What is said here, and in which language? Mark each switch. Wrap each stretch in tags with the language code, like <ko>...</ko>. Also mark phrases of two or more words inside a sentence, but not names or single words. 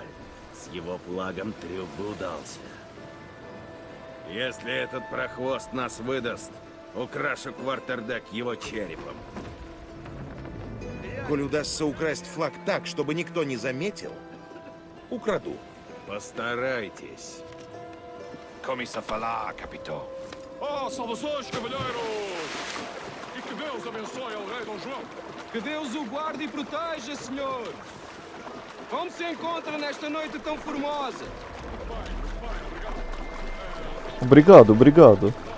<ru>С его флагом трюк бы удался. Если этот прохвост нас выдаст, Украшу квартердек его черепом. Коль удастся украсть флаг так, чтобы никто не заметил, украду. Постарайтесь.</ru> <pt>Come se fará, capitão? Oh, salvações, cavalheiros! E que Deus abençoe o rei Dom João. Que Deus o guarde e proteja, senhor. Como se encontra nesta noite tão formosa?</pt> <ru>Бригаду, бригаду.</ru>